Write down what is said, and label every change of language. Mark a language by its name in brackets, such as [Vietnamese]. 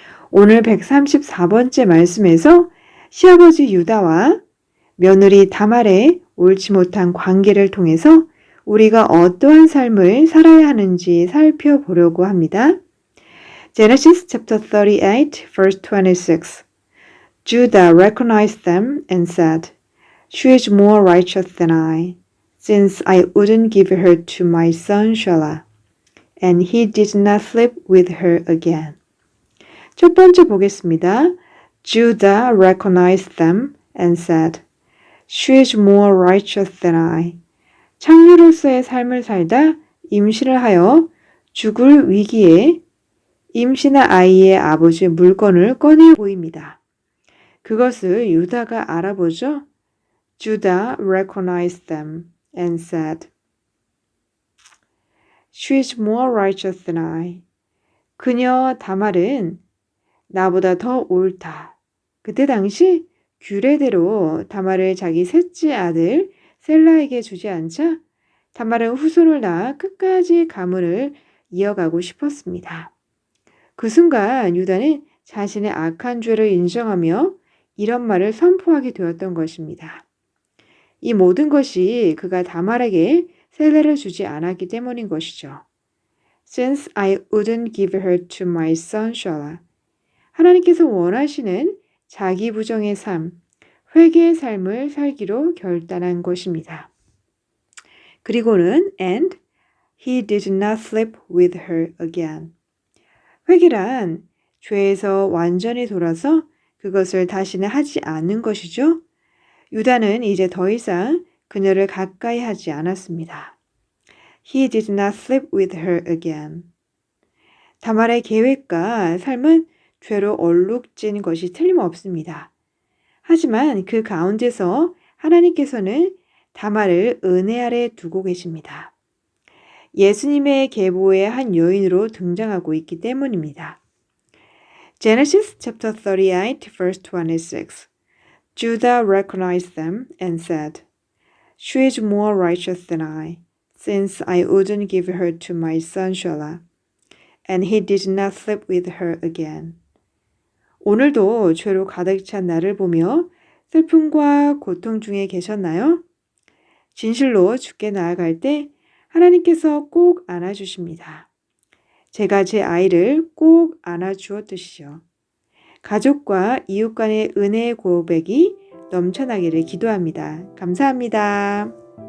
[Korean] 오늘 134번째 말씀에서 시아버지 유다와 며느리 다말의 옳지 못한 관계를 통해서 우리가 어떠한 삶을 살아야 하는지 살펴보려고 합니다. [English] Genesis chapter 38, verse 26. Judah recognized them and said, She is more righteous than I, since I wouldn't give her to my son Shelah. And he did not sleep with her again. [Korean] 첫 번째 보겠습니다. [English] Judah recognized them and said, She is more righteous than I. [Korean] 창녀로서의 삶을 살다 임신을 하여 죽을 위기에 임신한 아이의 아버지의 물건을 꺼내 보입니다. 그것을 유다가 알아보죠. [English] Judah recognized them and said, She is more righteous than I. [Korean] 그녀 다말은 나보다 더 옳다. 그때 당시 규례대로 다말을 자기 셋째 아들 셀라에게 주지 않자 다말은 후손을 낳아 끝까지 가문을 이어가고 싶었습니다. 그 순간 유다는 자신의 악한 죄를 인정하며 이런 말을 선포하게 되었던 것입니다. 이 모든 것이 그가 다말에게 셀라를 주지 않았기 때문인 것이죠. [English] Since I wouldn't give her to my son Shelah. [Korean] 하나님께서 원하시는 자기 부정의 삶, 회개의 삶을 살기로 결단한 것입니다. 그리고는 [English] and he did not sleep with her again. [Korean] 회개란 죄에서 완전히 돌아서 그것을 다시는 하지 않는 것이죠. 유다는 이제 더 이상 그녀를 가까이 하지 않았습니다. [English] He did not sleep with her again. [Korean] 다말의 계획과 삶은 죄로 얼룩진 것이 틀림없습니다. 하지만 그 가운데서 하나님께서는 다말을 은혜 아래 두고 계십니다. 예수님의 계보의 한 여인으로 등장하고 있기 때문입니다. [English] Genesis chapter 38, verse 26. Judah recognized them and said, She is more righteous than I, since I wouldn't give her to my son Shelah. And he did not sleep with her again. [Korean] 오늘도 죄로 가득 찬 나를 보며 슬픔과 고통 중에 계셨나요? 진실로 주께 나아갈 때 하나님께서 꼭 안아주십니다. 제가 제 아이를 꼭 안아주었듯이요. 가족과 이웃 간의 은혜의 고백이 넘쳐나기를 기도합니다. 감사합니다.